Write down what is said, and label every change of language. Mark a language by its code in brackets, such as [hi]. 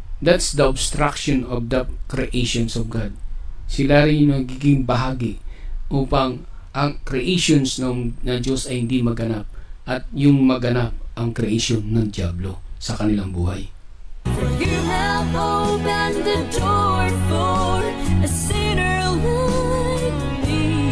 [en] That's the obstruction of the creations of God. [tl] Sila rin yung nagiging bahagi upang ang creations ng Diyos ay hindi maganap at yung maganap ang creation ng Diablo sa kanilang buhay. [en] For you have opened the door for a sinner like me.